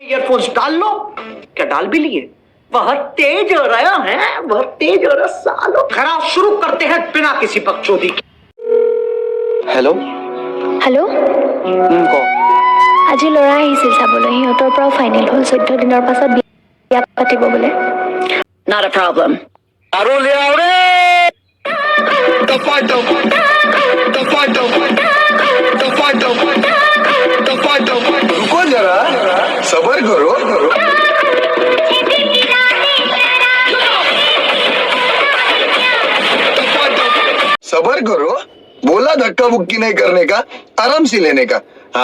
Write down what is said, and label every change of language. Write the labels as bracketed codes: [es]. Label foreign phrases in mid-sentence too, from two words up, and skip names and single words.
[hi] ईयरफोन्स डाल लो। क्या डाल भी लिए? बहुत तेज हो रहा है, बहुत तेज हो रहा सालो। खराब शुरू करते हैं बिना किसी बकचोदी के। [as] হেল্ল' হেল্ল' ক আজি ল'ৰা আহিছিল চাবলৈ, সিহঁতৰ পৰাও ফাইনেল হ'ল 14 দিনৰ পাছত বিয়া পাতিব বোলে। [en] Not a problem. [as] আৰু লিয়াও ৰে দফা দফা দফা দফা [hi] दफा दफा दफा दफा रुको जरा सबर करो सबर करो बोला धक्का मुक्की नहीं करने का आराम से लेने का हाँ